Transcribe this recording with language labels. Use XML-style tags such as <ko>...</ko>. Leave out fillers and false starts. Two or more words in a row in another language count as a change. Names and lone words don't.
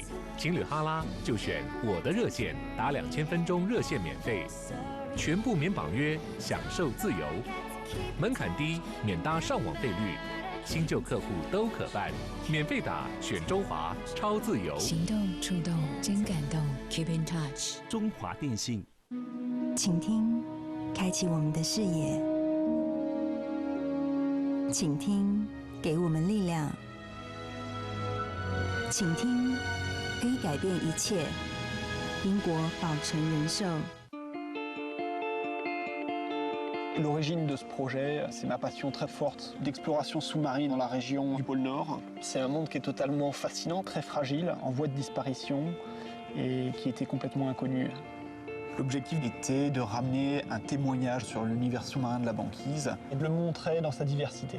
<zh>情侣哈拉就选我的热线，打2000分钟热线免费，全部免绑约，享受自由。门槛低，免搭上网费率，新旧客户都可办，免费打选中华，超自由。行动触动真感动 ，</zh> <en>Keep in touch。</en> <zh>中华电信，请听，开启我们的视野。请听，给我们力量。请听，可以改变一切。英国宝城人寿。</zh> <fr>L'origine de ce projet, c'est ma passion très forte d'exploration sous-marine dans la région du pôle Nord. C'est un monde qui est totalement fascinant, très fragile, en voie de disparition et qui était complètement inconnu. L'objectif était de ramener un témoignage sur l'univers sous-marin de la banquise et de le montrer dans sa diversité.</fr>